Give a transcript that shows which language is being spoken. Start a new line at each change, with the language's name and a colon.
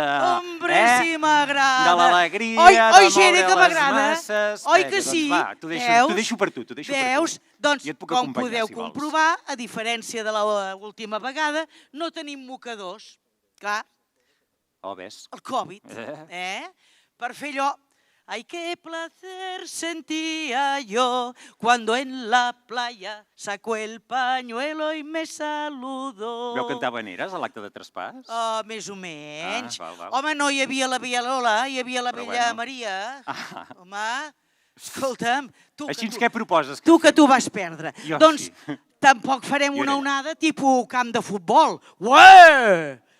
Catalan: Hombre, sí m'agrada. De l'alegria, de moure les masses... Oi que sí? Doncs va, t'ho deixo per tu, Veus? Doncs, com podeu comprovar, a diferència de l'última vegada, no tenim mocadors. Clar. Ves. El Covid. Per fer allò...
Spanish: Ay, qué placer sentía yo cuando en la playa sacó el pañuelo y me saludó.
Catalan: Veu cantar habaneres a l'acte de traspàs? Més o menys. Val. Home, no hi havia la Via Lola, hi havia la Vella Maria. Home, escolta'm... Així què proposes? Tu que t'ho vas perdre. Doncs sí. Tampoc farem una onada tipus camp de futbol. Ué!